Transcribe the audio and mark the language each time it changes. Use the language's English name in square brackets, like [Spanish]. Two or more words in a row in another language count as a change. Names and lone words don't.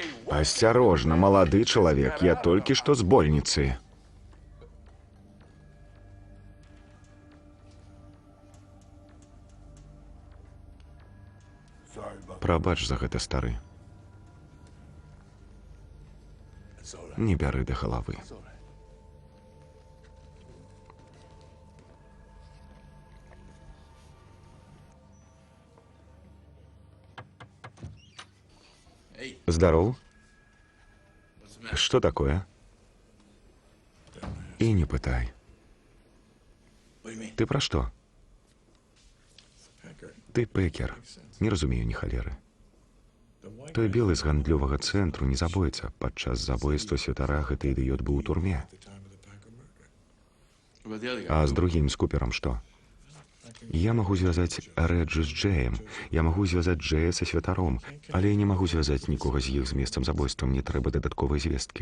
[Russian] Осторожно, молодой человек, я только что с больницы. [Belarusian] Прабач за гэта, стары. Не бяры да галавы. [Russian] Здоров. Что такое? [Belarusian] И не пытай. [Russian] Ты про что? Ты Пекер. [Belarusian] Не разумею ні халеры. Той белы з гандлёвага цэнтру не забойца. Падчас забойства святара гэты ідыёт быў у турме. А з другім, з Купером, што? Я магу звязаць Рэджы з Джэем, я магу звязаць Джэя са святаром, але я не магу звязаць нікога з іх з месцам забойства, мне трэба дадатковыя звесткі.